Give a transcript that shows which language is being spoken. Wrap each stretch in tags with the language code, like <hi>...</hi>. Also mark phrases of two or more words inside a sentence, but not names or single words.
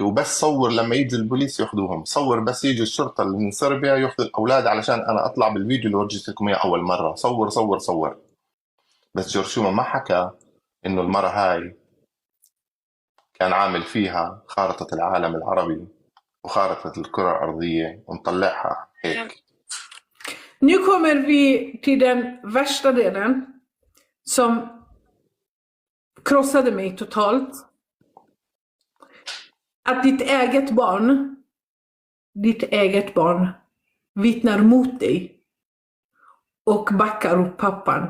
<ar>وبس صور لما يجوا البوليس ياخذوهم، صور بس يجوا الشرطة اللي من صربيا ياخذوا الاولاد علشان انا اطلع بالفيديو اللي ورجيت لكم اياه اول مرة، صور. بس جورج توما ما حكى انه المرة هاي كان عامل فيها خارطة العالم العربي وخارطة الكرة الأرضية ونطلعها هيك.</ar> <sv>Nu kommer vi till den värsta delen som krossade mig totalt. Att ditt eget barn vittnar mot dig och backar upp pappan.</sv>